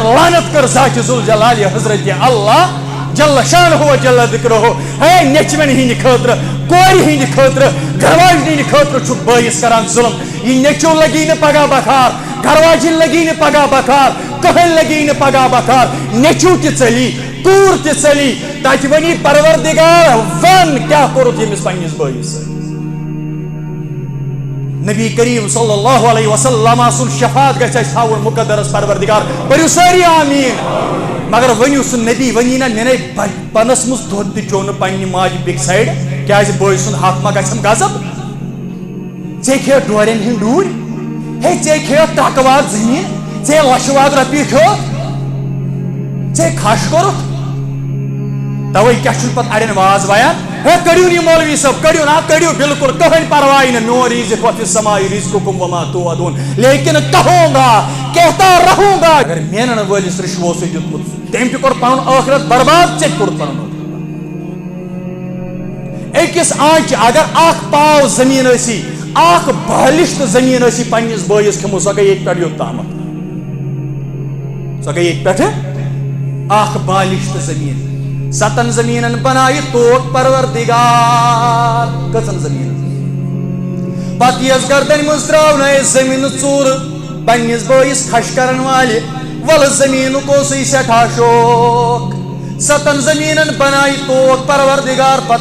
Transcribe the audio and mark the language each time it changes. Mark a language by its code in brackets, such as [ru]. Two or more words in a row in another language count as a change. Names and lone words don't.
[ks] لعنت کٔر ذاتِ ذوالجلالِ حضرت اللہ [ar] جل شانہ و جل ذکرہ [ks] ہے نیچوین ہٕنٛدِ خٲطرٕ کورِ ہٕنٛدِ خٲطرٕ گرواجنہِ ہٕنٛدِ خٲطرٕ چھُ بٲیِس کران ظُلم یہِ نیچو لگی نہٕ پگاہ بکار گرواجِن لگی نہٕ پگاہ بکار کٕہٕنۍ لگی نہٕ پگاہ بکار نیچو تہِ ژٔلی کوٗر تہِ ژٔلی تتہِ ونی پروردگار ون کیٛاہ کوٚرُتھ ییٚمِس پننِس بٲیِس سۭتۍ نبی کریم [ar] صلی اللہ علیہ وسلم [ks] سن شفاعت گژھِ اَسہِ تھاوُن مقدرس پروردگار پٔرِو سٲری آمیٖن مگر ؤنِو سُہ نبی ؤنی نا مےٚ نے بچپنس منٛز دۄد تہِ چیوٚو نہٕ پننہِ ماجہِ بیٚکہِ سایڈٕ کیٛازِ بٲے سُنٛد حق ما گژھٮ۪م غضب ژےٚ کھیٚیَکھ ڈورٮ۪ن ہٕنٛدۍ ڈوٗرۍ ہے ژےٚ کھیٚیَکھ ٹرٛکہٕ واد زٔمیٖن ژےٚ لچھٕ واد رۄپیہِ کھیوٚوُکھ ژےٚ کھش کوٚرُتھ توے کیٛاہ چھُنہٕ پتہٕ اڑٮ۪ن واز وایان ہے کٔڑِو یہِ مولوی صٲب کٔڑِو نا کٔڑِو بالکل کٕہٕنۍ پرواے نہٕ میون رزق [ar] وفی السماء رزقکم وما توعدون [ur] لیکن کہوں گا کہتا رہوں گا [ks] اگر مینن وٲلِس رِشوٕ اوسُے دیُتمُت تٔمۍ تہِ کوٚر پنُن ٲخرت برباد ژےٚ تہِ کوٚرُتھ پنُن أکِس آنچہِ اگر اکھ پاو زٔمیٖن ٲسی اکھ بالِشت زٔمیٖن ٲسی پننِس بٲیِس کھیٚمٕژ سۄ گٔے ییٚتہِ پٮ۪ٹھ یوٚتامتھ سۄ گٔے ییٚتہِ پٮ۪ٹھٕ اکھ بالِشت زٔمیٖن 7 زٔمیٖنن بنایہِ توت پروردگار کٔژن زٔمیٖنن پتہٕ یۄس گردن منٛز ترٛاونٲیِس زٔمیٖنہٕ ژوٗرٕ پننِس بٲیِس کھش کرن والہِ ولہٕ زٔمیٖنُک اوسُے سٮ۪ٹھاہ شوق 7 زٔمیٖنن بنایہِ توت پروردگار پتہٕ